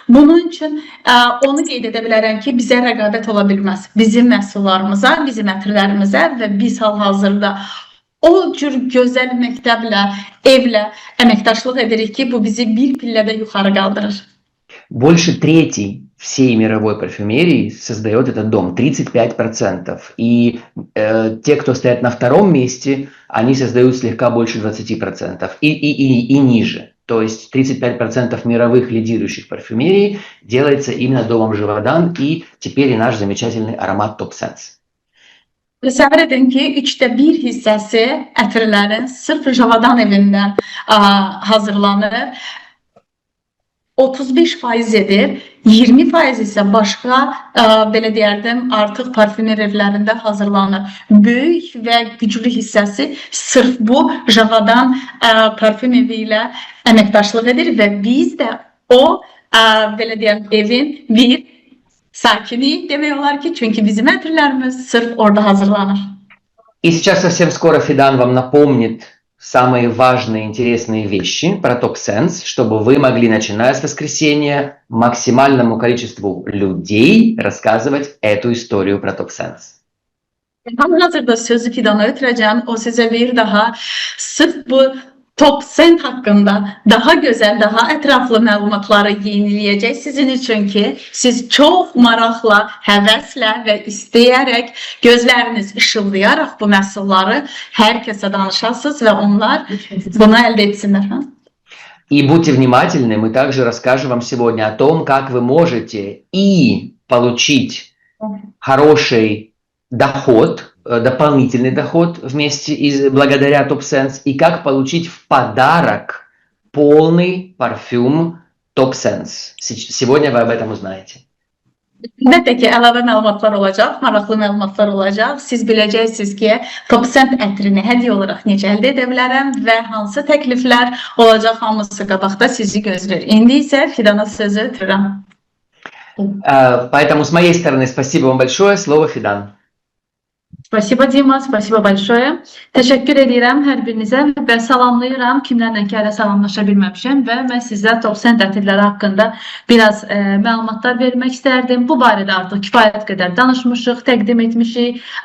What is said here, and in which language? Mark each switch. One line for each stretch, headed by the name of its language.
Azerbaijani: Bunun üçün onu qeyd edə bilərəm ki, bizə rəqabət ola bilməz. Bizim məhsullarımıza, bizim ətirlərimizə və biz hal-hazırda o cür gözəl məktəblə, evlə əməkdaşlıq edirik ki, bu bizi bir pillədə yuxarı qaldırır.
Russian: Больше трети всей мировой парфюмерии создает этот дом, 35%. И те, кто стоят на втором месте, они создают слегка больше 20% и ниже. То есть 35% мировых лидирующих парфюмерий делается именно домом Живодан, и теперь и наш замечательный аромат Top Sense.
Azerbaijani: Təsəvvür edin ki, 1/3 hissəsi ətirlərin sırf Javadan evindən hazırlanır. 35% edir, 20% isə başqa belə deyərdim artıq parfümer evlərində hazırlanır. Böyük və güclü hissəsi sırf bu Javadan parfüm evi ilə əməkdaşlıq edir və biz də o belə deyərdim evin bir sakini demək olar ki, çünki bizim ətirlərimiz sırf orada hazırlanır.
Russian: И сейчас совсем скоро Fidan вам напомнит самые важные, интересные вещи про Top Sense, чтобы вы могли, начиная с воскресенья, максимальному количеству людей рассказывать эту историю про Top Sense.
Azerbaijani: Hal-hazırda sözü Fidan'a ötürəcəm. O sizə bir daha sırf bu Top Sense haqqında daha gözəl, daha ətraflı məlumatları yeniləyəcək sizin üçün ki, siz çox maraqla, həvəslə və istəyərək, gözləriniz işıldayaraq bu məhsulları hər kəsə danışasınız və onlar bunu əldə etsinlər.
Russian: И будьте внимательны, мы также расскажем вам сегодня о том, как вы можете и получить хороший доход, дополнительный доход вместе благодаря Top Sense, и как получить в подарок полный парфюм Top Sense. Сегодня вы об этом узнаете.
Azerbaijani: Əlbəttə ki, əlavə məlumatlar olacaq, maraqlı məlumatlar olacaq. Siz biləcəksiniz ki, Top Sense ətrini hədiyyə olaraq necə əldə edə bilərəm və hansı təkliflər olacaq, hamısı qabaqda sizi gözləyir. İndi isə Fidan'a sözü ötürürəm.
Russian: Поэтому с моей стороны спасибо вам большое. Слово Fidan. Spasibo Dima, spasibo большое.
Azerbaijani: Təşəkkür edirəm hər birinizə və salamlayıram. Kimlərlə ki hələ salamlaşa bilməmişəm və mən sizə top sent ətirləri haqqında biraz məlumatlar vermək istərdim. Bu barədə artıq kifayət qədər danışmışıq, təqdim etmişik.